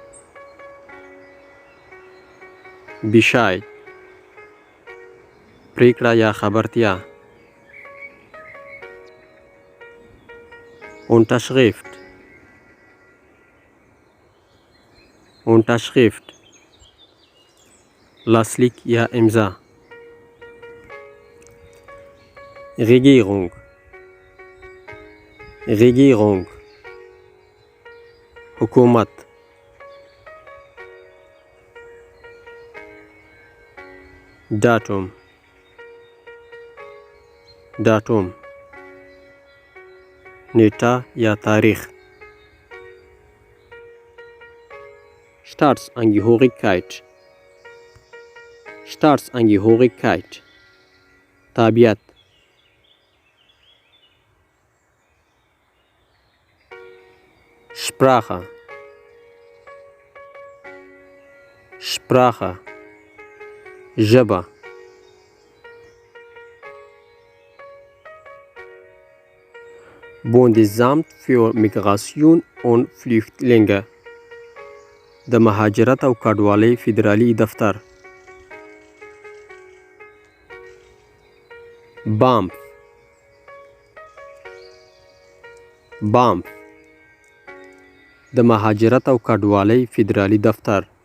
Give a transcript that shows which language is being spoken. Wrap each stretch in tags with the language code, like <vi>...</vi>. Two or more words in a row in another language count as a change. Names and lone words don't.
<ps>Bescheid پریکړه یا خبرتیا</ps> <de>Unterschrift Unterschrift</de> <ps>لاسلیک یا امضا</ps> <de>Regierung Regierung</de> <ps>حکومت</ps> <de>Datum Datum</de> <ps>نیټه یا تاریخ</ps> <de>Staatsangehörigkeit Staatsangehörigkeit تابعیت Sprache</de> <ps>Sprache ژبه</ps> <de>Bundesamt für Migration und Flüchtlinge</de> <ps>د مهاجرت او کډوالۍ فدرالي دفتر BAMF BAMF د مهاجرت او کډوالۍ فدرالي دفتر</ps>